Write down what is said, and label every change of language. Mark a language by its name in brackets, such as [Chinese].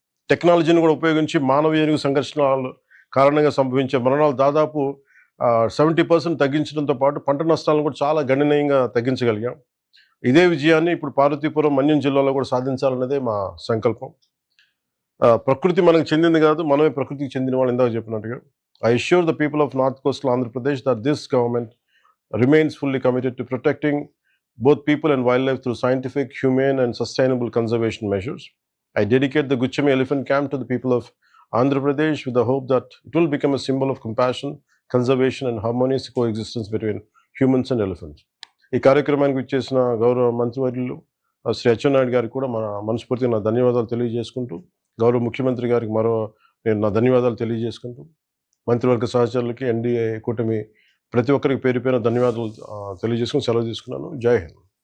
[Telugu] టెక్నాలజీని కూడా ఉపయోగించి మానవ ఏనుగు సంఘర్షణల కారణంగా సంభవించే మరణాలు దాదాపు 70% తగ్గించడంతో పాటు పంట నష్టాలను కూడా చాలా గణనీయంగా తగ్గించగలిగాం. ఇదే విజయాన్ని ఇప్పుడు పార్వతీపురం, మన్యం జిల్లాలో కూడా సాధించాలన్నదే మా సంకల్పం. ప్రకృతి మనకు చెందింది కాదు, మనమే ప్రకృతికి చెందిన వాళ్ళు ఇందాక చెప్పినట్టుగా. [English] I assure the people of North Coastal Andhra Pradesh that this government remains fully committed to protecting both people and wildlife through scientific, humane and sustainable conservation measures. I dedicate the Guchami Elephant Camp to the people of Andhra Pradesh with the hope that it will become a symbol of compassion, conservation and harmonious coexistence between humans and elephants. [Telugu] ఈ కార్యక్రమానికి ఇచ్చేసిన గౌరవ మంత్రివర్యులు శ్రీ అచ్చెన్నాయుడు గారికి కూడా మనస్ఫూర్తిగా నా ధన్యవాదాలు తెలియజేసుకుంటూ, గౌరవ ముఖ్యమంత్రి గారికి నేను నా ధన్యవాదాలు తెలియజేసుకుంటూ, మంత్రివర్గ సహచరులకి, ఎన్డీఏ కూటమి ప్రతి ఒక్కరికి పేరు పేరున ధన్యవాదాలు తెలియజేసుకుని సెలవు తీసుకున్నాను. జై హింద్.